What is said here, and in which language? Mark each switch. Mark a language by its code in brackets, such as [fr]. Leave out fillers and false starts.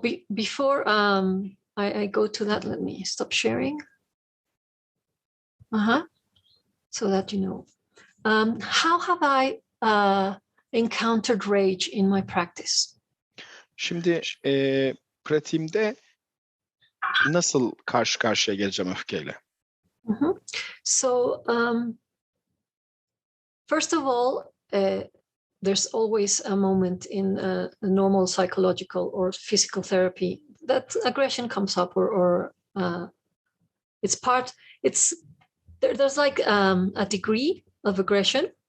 [en] Before I go to that, let me stop sharing. So that you know, how have I encountered rage in my practice? [tr] Şimdi pratiğimde nasıl karşı karşıya geleceğim öfkeyle? [en] So first of all, there's always a moment in a normal psychological or physical therapy that aggression comes up, or there's like a degree of aggression.